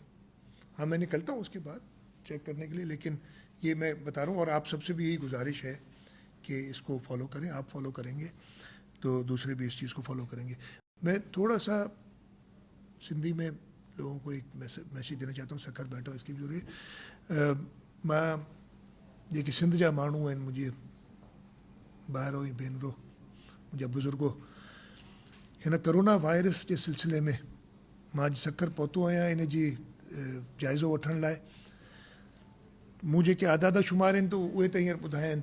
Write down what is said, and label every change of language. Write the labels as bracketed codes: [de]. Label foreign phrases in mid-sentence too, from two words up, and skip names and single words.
[ur] ہاں میں نکلتا ہوں اس کے بعد چیک کرنے کے لیے, لیکن یہ میں بتا رہا ہوں. اور آپ سب سے بھی یہی گزارش ہے کہ اس کو فالو کریں. آپ فالو کریں گے تو دوسرے بھی اس چیز کو فالو کریں گے. میں تھوڑا سا سندھی میں لوگوں کو ایک میسیج دینا چاہتا ہوں. سکھر بیٹھا اس لیے ضروری ہے. [sd] मां जेके सिंध जा माण्हू आहिनि, मुंहिंजे ॿाहिरो ऐं भेनरो, मुंहिंजा बुज़ुर्गो, हिन करोना वायरस जे सिलसिले में मां अॼु सखर पहुतो आहियां इन जी जाइज़ो वठण लाइ. मूं जेके आदाद शुमार आहिनि त उहे त हींअर ॿुधाया आहिनि.